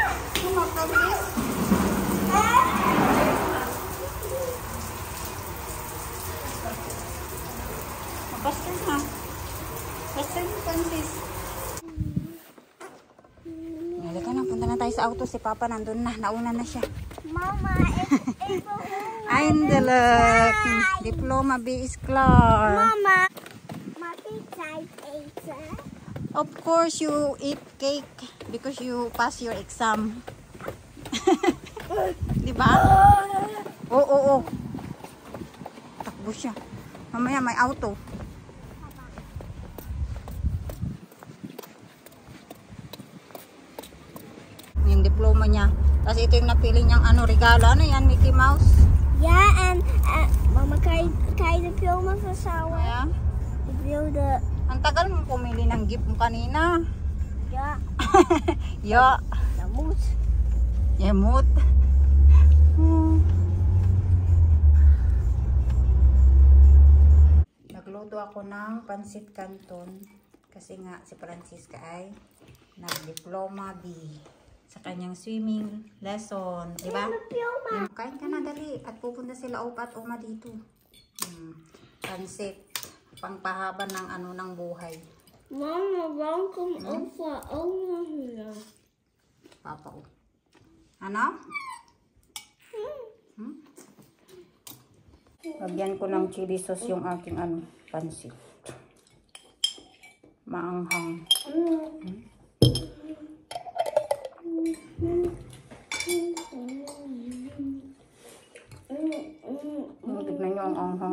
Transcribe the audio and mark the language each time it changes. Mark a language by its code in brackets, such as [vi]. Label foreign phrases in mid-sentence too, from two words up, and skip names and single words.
[tl] Mapaskan na. Paskan ni Francis. Halika na, punta na tayo sa auto. Si Papa nandun na. Nauna na siya. Mama, [nl] Eindelijk. Diploma B is klar. Mama, mag ik eten? [en] Of course, you eat cake because you pass your exam. [tl] Diba? Oo. Takbo siya. Mamaya may auto. Yung diploma niya. Tapos ito yung napili niyang regalo. Ano yan, Mickey Mouse? [nl] Ja, en mama, kan je de filmen verzouwen? [en] Yeah. [nl] Ik wilde... [tl] Ang tagal mo pumili ng gift mo kanina. [nl] Ja, Ja. dat moet. Yemot. [tl] Nagluto ako ng pansit canton kasi nga si Francisca ay nag-diploma B sa kanyang [en] swimming lesson, [tl] di ba? Kain ka na dali at pupunta sila Opa at Oma dito. Pansit, pangpahaba ng ng buhay. Mama, [nl] waarom komt opa ook nog hier? [tl] Papa, ano? Lagyan ko ng chili sauce yung aking pansit. Maanghang. Tignan nyo ang anghang.